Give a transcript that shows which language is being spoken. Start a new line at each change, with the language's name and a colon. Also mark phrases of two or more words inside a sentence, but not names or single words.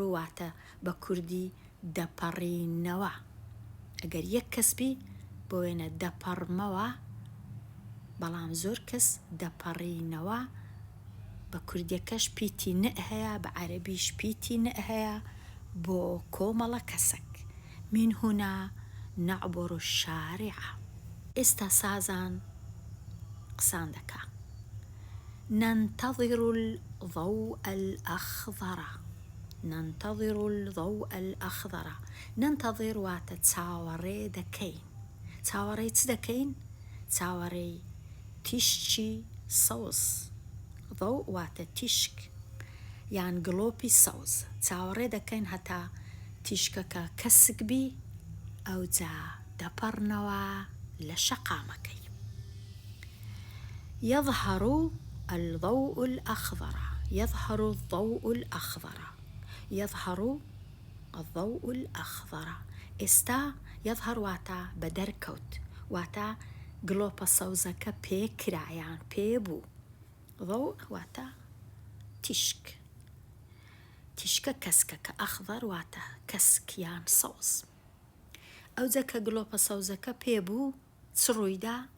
Central Kurdish: واتە بە کوردی دەپەڕینەوە ئەگەر یەک کەس بی بۆ وێنە دەپەڕمەوە بەڵام زۆر کەس دەپەڕینەوە بە کوردیەکەش پیتی نە هەیە بە عەرەبیش پیتی نە هەیە بۆ کۆمەڵە کەسێک
Arabic: من هنا نعبر الشارع
Central Kurdish: ئێستا سازان قسان دەکا
Arabic: ننتظر الضوء الأخضر ننتظر الضوء الأخضر
Central Kurdish: ننتظر واتە چاوەڕێ دەکەین چاوەڕێی چ دەکەین چاوەڕێی تیشکی سەوز ضوء واتە تیشک یان گڵۆپی سەوز چاوەڕێ دەکەین هەتا تیشکەکە کەسک بی ئەوجا دەپەڕنەوە لە شەقامەکەی
Arabic: يظهر الضوء الأخضر يظهر الضوء الأخضر يظهر الضوء الأخضر
Central Kurdish: ئێستا يظهر واتا بەدەرکەوت واتا گڵۆپە سەوزەکە پێکرایان پێبوو ضوء واتا تیشک تیشکە کەسکەکە ئەخضەر واتە کەسکیان سەوز ئەوجا کە گڵۆپە سەوزەکە پێبوو چ ڕوویدا